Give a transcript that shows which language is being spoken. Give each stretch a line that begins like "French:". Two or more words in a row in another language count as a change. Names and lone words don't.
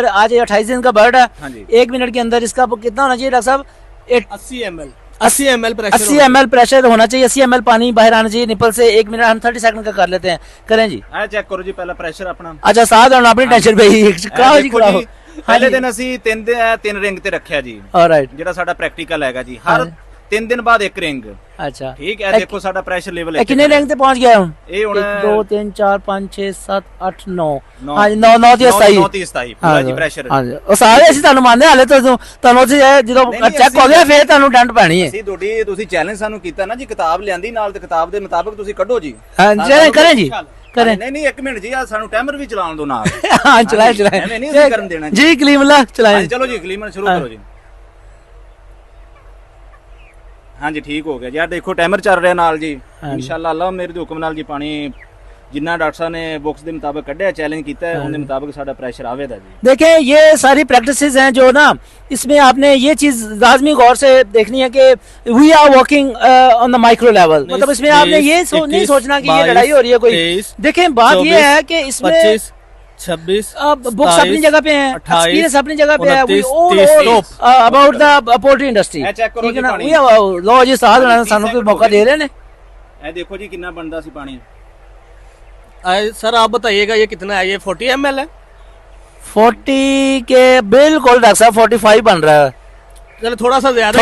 Urdu: آج 28 دن کا برڈ ہے. 1 منٹ کے اندر اس کا کتنا ہونا چاہیے ڈاکٹر صاحب؟ 80 ml 80 ml پریشر 80 ml پریشر ہونا چاہیے. 80 ml پانی باہر آنا چاہیے نپل سے. 1 منٹ ہم 30 سیکنڈ کا کر لیتے ہیں. کریں جی. چیک کرو جی پہلا پریشر اپنا. اچھا ساتھ ہونا اپنی ٹینشن پہ ہی کراؤ جی کراؤ.
Punjabi: پہلے دن ਅਸੀਂ 3 ਰਿੰਗ ਤੇ ਰੱਖਿਆ ਜੀ. ਆਲਰਾਈਟ. ਜਿਹੜਾ ਸਾਡਾ ਪ੍ਰੈਕਟੀਕਲ ਹੈਗਾ ਜੀ ਹਰ 3 ਦਿਨ ਬਾਅਦ 1 ਰਿੰਗ. ਅੱਛਾ ਠੀਕ ਹੈ. ਦੇਖੋ ਸਾਡਾ ਪ੍ਰੈਸ਼ਰ ਲੈਵਲ ਇਹ ਕਿੰਨੇ ਰਿੰਗ ਤੇ ਪਹੁੰਚ ਗਿਆ ਹੁਣ? ਇਹ ਹੁਣ 2 3 4 5 6 7 8 9 ਹਾਂ 9 9 ਤੇ 27 27 ਪੂਰਾ ਜੀ ਪ੍ਰੈਸ਼ਰ. ਹਾਂ ਉਹ ਸਾਰੇ ਅਸੀਂ ਤੁਹਾਨੂੰ ਮੰਨਦੇ ਹਾਲੇ ਤੁਹਾਨੂੰ ਉੱਥੇ ਜਦੋਂ ਚੈੱਕ ਹੋ ਗਿਆ ਫਿਰ ਤੁਹਾਨੂੰ ਡੰਡ ਪੈਣੀ ਹੈ. ਅਸੀਂ ਤੁਸੀਂ ਚੈਲੰਜ ਸਾਨੂੰ ਕੀਤਾ ਨਾ ਜੀ. ਕਿਤਾਬ ਲਿਆਂਦੀ ਨਾਲ ਤੇ ਕਿਤਾਬ ਦੇ ਮੁਤਾਬਕ ਤੁਸੀਂ ਕੱਢੋ ਜੀ. ਹਾਂ ਕरें ਜੀ ਕरें. ਨਹੀਂ 1 ਮਿੰਟ ਜੀ ਆ ਸਾਨੂੰ ਟਾਈਮਰ ਵੀ ਚਲਾਉਣ ਦਿਓ ਨਾਲ. ਹਾਂ ਚਲਾਏ ਐਵੇਂ ਨਹੀਂ ਅਸੀਂ ਕਰਨ ਦੇਣਾ ਜੀ. ਕਲੀਮਲਾ ਚਲਾਏ. ਚਲੋ ਜੀ ਕਲੀਮਰ ਸ਼ੁਰੂ ਕਰੋ ਜੀ.
Urdu: ہاں جی ٹھیک ہو گیا یار.
Punjabi: دیکھو ٹائمر چل رہا ہے نال جی. انشاءاللہ اللہ میرے دے حکم نال جی پانی جنہ ڈاکٹر صاحب نے بکس دے مطابق کڈیا چیلنج کیتا ہے ان دے مطابق ساڈا پریشر آوے دا جی.
Urdu: دیکھیں یہ ساری پریکٹسز ہیں جو نا اس میں آپ نے یہ چیز لازمی غور سے دیکھنی ہے کہ
English: we are working on the micro level.
Urdu: مطلب اس میں آپ نے یہ نہیں سوچنا کہ یہ لڑائی ہو رہی ہے کوئی. دیکھیں بات یہ ہے کہ اس میں 26 بکس اپنی جگہ پہ ہیں, ایکسپیرینس اپنی جگہ پہ ہے.
English: we all about the poultry industry.
Urdu: ٹھیک ہے نا. لو جی ساتھ سانوں کو موقع دے رہے ہیں.
Punjabi: اے دیکھو جی کتنا بندا سی پانی.
Urdu: سر آپ بتائیے گا یہ کتنا ہے؟ یہ 40 ml ہے. 40 کے بالکل ڈاکٹر صاحب 45 بن رہا ہے. چلو تھوڑا سا زیادہ